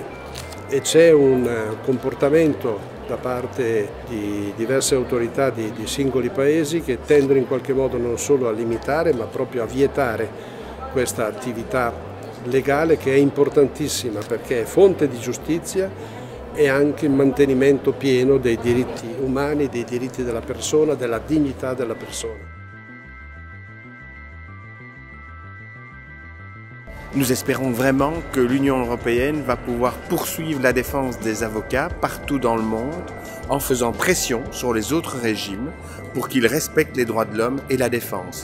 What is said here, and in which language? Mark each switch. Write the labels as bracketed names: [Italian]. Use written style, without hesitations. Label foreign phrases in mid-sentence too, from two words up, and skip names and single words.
[Italian] E c'è un comportamento da parte di diverse autorità di singoli paesi che tendono in qualche modo non solo a limitare ma proprio a vietare questa attività legale che è importantissima perché è fonte di giustizia e anche il mantenimento pieno dei diritti umani, dei diritti della persona, della dignità della persona. [French] Nous espérons vraiment que l'Union européenne va pouvoir poursuivre la défense des avocats partout dans le monde en faisant pression sur les autres régimes pour qu'ils respectent les droits de l'homme et la défense.